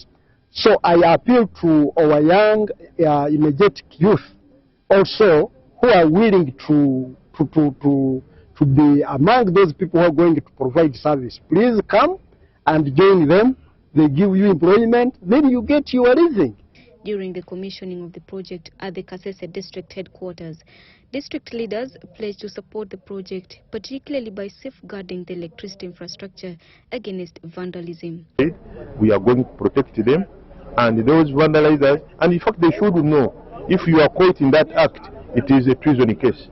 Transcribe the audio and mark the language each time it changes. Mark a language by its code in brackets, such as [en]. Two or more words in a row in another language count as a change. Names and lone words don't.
[en] So I appeal to our young, energetic youth also who are willing to be among those people who are going to provide service. Please come and join them. They give you employment, then you get your living. During the commissioning of the project at the Kasese district headquarters, district leaders pledged to support the project, particularly by safeguarding the electricity infrastructure against vandalism. We are going to protect them and those vandalizers, and in fact they should know if you are caught in that act, it is a treason case.